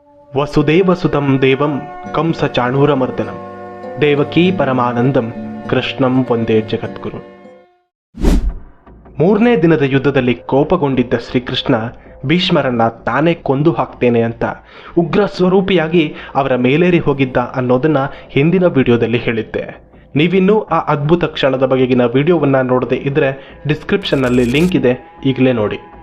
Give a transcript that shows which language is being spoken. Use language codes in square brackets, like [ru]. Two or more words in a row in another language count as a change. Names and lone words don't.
[sa] ವಸುದೇವಸುತಂ ದೇವಂ ಕಂಸ ಚಾಣೂರಮರ್ದನಂ ದೇವಕೀ ಪರಮಾನಂದಂ ಕೃಷ್ಣಂ ವಂದೇ ಜಗದ್ಗುರು. [kn] ಮೂರನೇ ದಿನದ ಯುದ್ಧದಲ್ಲಿ ಕೋಪಗೊಂಡಿದ್ದ ಶ್ರೀಕೃಷ್ಣ ಭೀಷ್ಮರನ್ನ ತಾನೇ ಕೊಂದು ಹಾಕ್ತೇನೆ ಅಂತ ಉಗ್ರ ಸ್ವರೂಪಿಯಾಗಿ ಅವರ ಮೇಲೇರಿ ಹೋಗಿದ್ದ ಅನ್ನೋದನ್ನ ಹಿಂದಿನ ವಿಡಿಯೋದಲ್ಲಿ ಹೇಳಿದ್ದೆ. ನೀವಿನ್ನೂ ಆ ಅದ್ಭುತ ಕ್ಷಣದ ಬಗೆಗಿನ ವಿಡಿಯೋವನ್ನ ನೋಡದೆ ಇದ್ರೆ ಡಿಸ್ಕ್ರಿಪ್ಷನ್ನಲ್ಲಿ ಲಿಂಕ್ ಇದೆ, ಈಗಲೇ ನೋಡಿ.